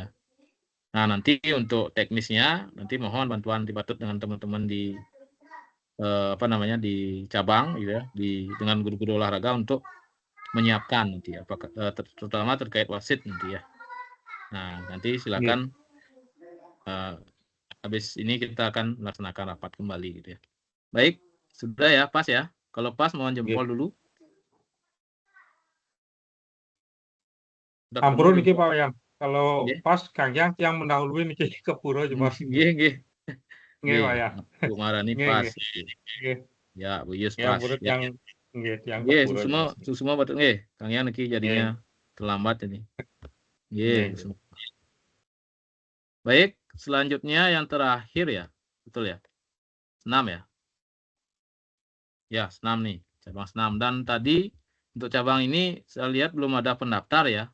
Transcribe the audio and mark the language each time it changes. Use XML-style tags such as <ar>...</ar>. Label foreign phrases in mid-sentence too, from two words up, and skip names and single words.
<id>Nah, nanti untuk teknisnya nanti mohon bantuan Patut dengan teman-teman di di cabang gitu ya, dengan guru-guru olahraga untuk menyiapkan nanti apakah terutama terkait wasit nanti ya. Nah, nanti silakan habis ini kita akan melaksanakan rapat kembali gitu ya. Baik, sudah ya, pas ya. Kalau pas mohon jempol dulu. Sudah Ampun penuh niki jempol. Pak Wayan. Kalau Nggih. pas Kang yang mendahului niki ke pura coba. Nggih, nggih. Nggih Pak ya. Bu Marani Nggih, pas. nggih. Ya, Bu Yus Ya pas. murid Ya. yang nggih yang ke Nggih, pura coba. semua betul nggih. Kang Yan niki jadinya terlambat ini. Nggih, Nggih. Baik, selanjutnya yang terakhir ya. Betul ya? Senam ya? Ya, senam nih, cabang senam. Dan tadi untuk cabang ini saya lihat belum ada pendaftar ya.</id>